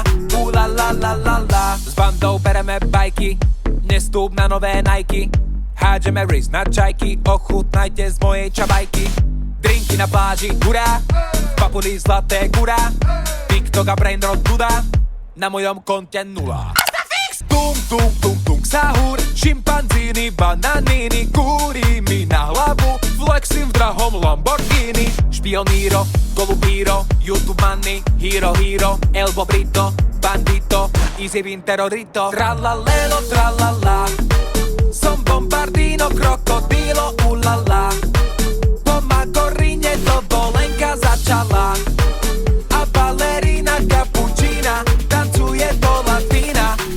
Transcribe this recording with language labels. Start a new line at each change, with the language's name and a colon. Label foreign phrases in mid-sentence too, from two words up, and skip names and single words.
Slovak: Ulalalala. S bandou bereme bajky, nestúp na nové Nike. Hádžeme ris na čajky, ochutnajte z mojej čabajky. Drinky na pláži, hurá, v papuli zlaté gurá. TikTok a brainrot dudá, na mojom konte nula. Tung, tung, tung, tung, sahur, šimpanzíny, bananiny, kúri mi na hlavu, flexím v drahom Lamborghini. Špioníro, golubíro,
English: YouTube money, hero, hero, elbo brito, bandito, easy win terrorito.
Slovak: Tralalelo, tralala, som bombardino, krokodilo, ulala. Po Magorine dovolenka začala. A balerina kapučína tancuje do latína.